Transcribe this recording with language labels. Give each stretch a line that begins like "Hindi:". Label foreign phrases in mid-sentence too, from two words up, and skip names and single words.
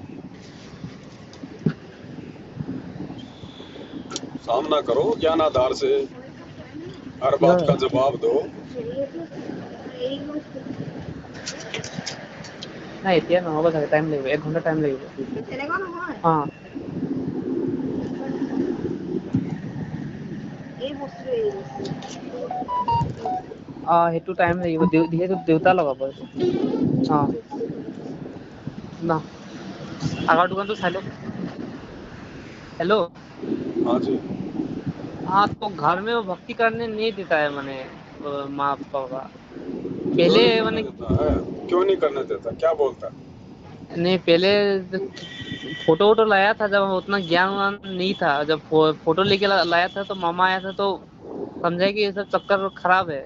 Hindi: सामना करो ज्ञान आधार से। हर बात का यह जवाब दो। नहीं इतना ना होगा, टाइम लगेगा, 1 घंटा टाइम लगेगा। हाँ।
Assamese: সেইটো টাইম লাগিব, যিহেতু দেউতা লগাব এইটো। অ না, আগৰ দোকানটো চাই লওক।
Hindi: हेलो। हाँ जी। हाँ तो घर में वो भक्ति करने नहीं देता है मैंने, माँ पापा क्यों पहले नहीं करने मैंने। देता है? क्यों नहीं करने देता? क्या बोलता है? नहीं पहले फोटो वोटो लाया था, जब उतना ज्ञान वान नहीं था, जब फोटो लेके लाया था तो मामा आया था तो समझा कि ये सब चक्कर खराब है।